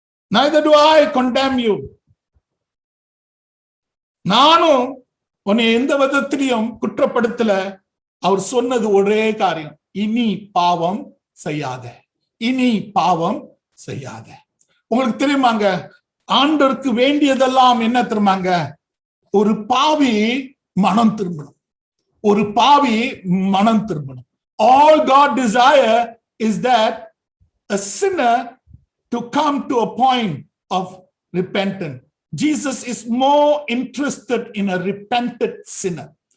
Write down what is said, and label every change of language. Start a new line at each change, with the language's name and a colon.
English: Neither do I condemn you.
Tamil: நானும் உன்னை எந்த விதத்திலையும் குற்றப்படுத்தல. அவர் சொன்னது ஒரே காரியம், இனி பாவம் செய்யாத, இனி பாவம் செய்யாத. உங்களுக்கு தெரியுமாங்க, ஆண்டவருக்கு வேண்டியதெல்லாம் என்ன தெரியுமாங்க? ஒரு பாவி மனம் திரும்பணும். ஒரு பாவி மனம் திரும்பணும்.
English: All God desire is that a sinner to come to a point of repentance. Jesus is more interested in a repentant sinner.